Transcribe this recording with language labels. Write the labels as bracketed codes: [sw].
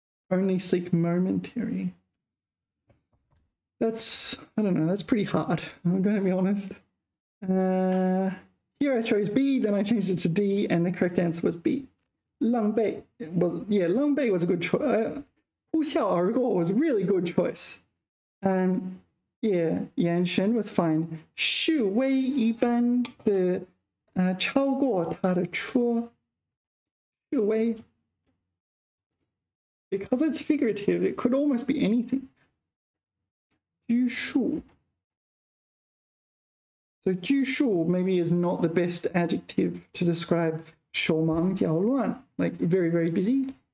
[en] Only seek momentary. That's, I don't know, that's pretty hard. I'm going to be honest. Here I chose B, then I changed it to D, and the correct answer was B. 浪费 was, yeah, 浪费 was a good choice. 呼啸而过 was a really good choice. Yeah, 眼神 was fine. [zh] 示威一般的超过他的车. 示威. [en] Because it's figurative, it could almost be anything. 拘束. So 拘束 maybe is not the best adjective to describe 手忙脚乱, like very, very busy.